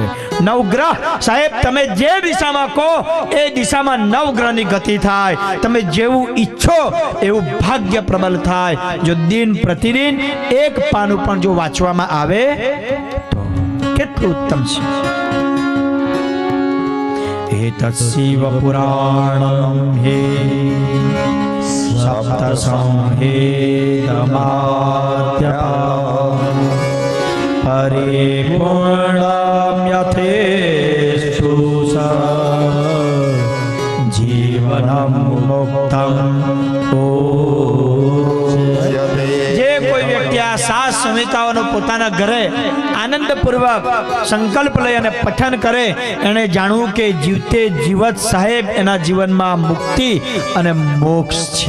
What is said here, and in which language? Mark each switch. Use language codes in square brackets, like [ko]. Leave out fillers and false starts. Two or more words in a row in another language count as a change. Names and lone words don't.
[gu] નવગ્રહ સાહેબ, તમે જે દિશામાં કહો એ દિશામાં નવગ્રહની ગતિ થાય. તમે જેવું ઈચ્છો એવું ભાગ્ય પ્રબલ થાય. જો દિન પ્રતિદિન 1 પાનું પણ જો વાંચવામાં આવે તો કેટલું ઉત્તમ છે. [sa] एतत् शिव पुराणं हि सप्त संहितमाद्यपा परिपूर्णं यथेष्टु जीवनं मुक्तं [gu] જે કોઈ વ્યક્તિ આ 7 સંહિતાઓનો પોતાના ઘરે આનંદપૂર્વક સંકલ્પ લઈ અને પઠન કરે, એને જાણવું કે જીવતે જીવત સાહેબ એના જીવનમાં મુક્તિ અને મોક્ષ છે.